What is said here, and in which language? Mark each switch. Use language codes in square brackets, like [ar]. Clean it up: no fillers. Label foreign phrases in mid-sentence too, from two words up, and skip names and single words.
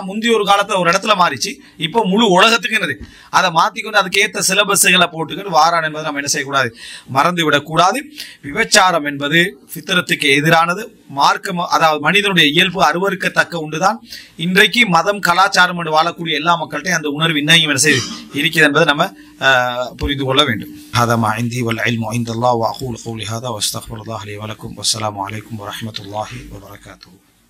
[ta] முந்தைய ஒரு காலத்துல ஒரு இடத்துல மாறிச்சு, இப்போ முழு உலகத்துக்கு என்னது அதை மாத்திக்கொண்டு அதுக்கு ஏற்ற சிலபஸ்களை போட்டுக்கிட்டு வாரான் என்பதை நம்ம என்ன செய்யக்கூடாது, மறந்து விடக்கூடாது. விபச்சாரம் என்பது ஃபித்ரத்துக்கு எதிரானது. மார்க்கம் அதாவது மனிதனுடைய இயல்பு அருவருக்கத்தக்க உண்டுதான். இன்றைக்கு மதம் கலாச்சாரம் என்று வாழக்கூடிய எல்லா மக்கள்கிட்டையும் அந்த உணர்வு இன்னையும் என்ன செய்து இருக்கிறது என்பதை நம்ம புரிந்து கொள்ள வேண்டும். [ar] هذا ما عندي والعلم عند الله وأقول قولي هذا واستغفر الله لي ولكم والسلام عليكم ورحمة الله وبركاته.